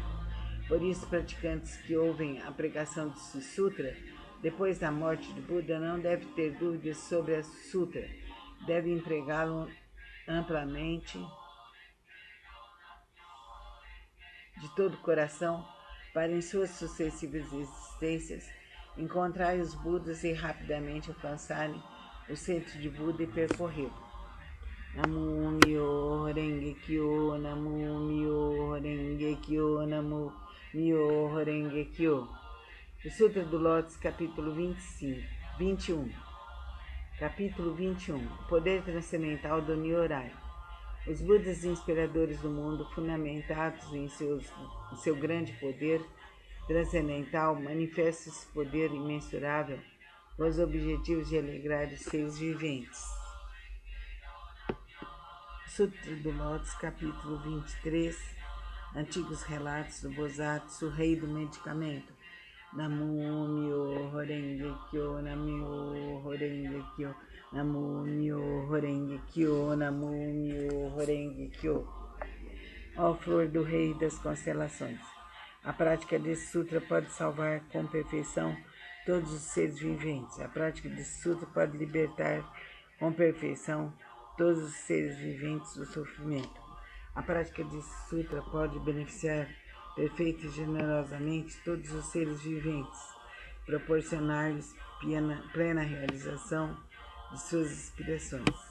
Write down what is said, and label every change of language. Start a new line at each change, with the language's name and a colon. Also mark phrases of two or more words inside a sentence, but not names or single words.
Portuguese: Por isso, praticantes que ouvem a pregação desse sutra, depois da morte de Buda, não devem ter dúvidas sobre a sutra, devem empregá-lo amplamente, de todo o coração, para em suas sucessivas existências encontrarem os Budas e rapidamente alcançarem o centro de Buda e percorrê-lo.
Japanese: 南無妙蓮華経、南無妙蓮華経、南無妙蓮華経.
Portuguese: O Sutra do Lótus, capítulo 21. Capítulo 21. O poder transcendental do Nyorai. Os Budas inspiradores do mundo, fundamentados em seu grande poder transcendental, manifestam esse poder imensurável com os objetivos de alegrar os seres viventes. Sutra do Lótus, capítulo 23. Antigos relatos do Bosatsu, rei do medicamento.
Japanese: 南無妙蓮華経、南無蓮華経、南無妙蓮華経、南無妙蓮華経.
Portuguese: Ó flor do rei das constelações, a prática desse sutra pode salvar com perfeição todos os seres viventes. A prática desse sutra pode libertar com perfeição todos os seres viventes do sofrimento. A prática desse sutra pode beneficiar perfeita e generosamente todos os seres viventes, proporcionar-lhes plena realização de suas aspirações.